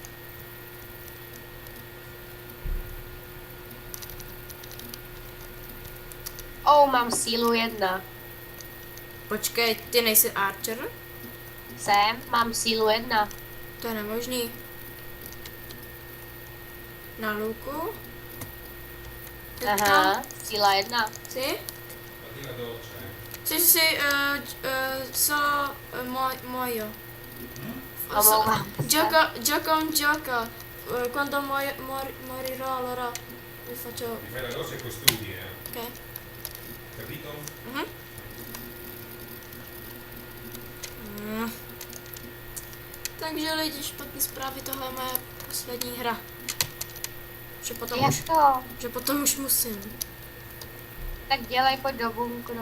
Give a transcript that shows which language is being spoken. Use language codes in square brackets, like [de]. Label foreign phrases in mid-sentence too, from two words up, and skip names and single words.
[cs] Mám sílu 1. Počkej, ty nejsi Archer? Mám sílu 1. To je nemožný. Na luku? Aha, síla 1. [it] Sì? Mattina dolce. Sì, muoio. [cs] Omlouvám se. [it] Gioca. Quando morirò allora vi faccio... Mi fai la doccia e poi studi, Ok. Capito? Mhm. [cs] Takže lidi, špatný zprávy, tohle je moje poslední hra. Jak to? Že potom už musím. Tak dělej, pojď do bunkru.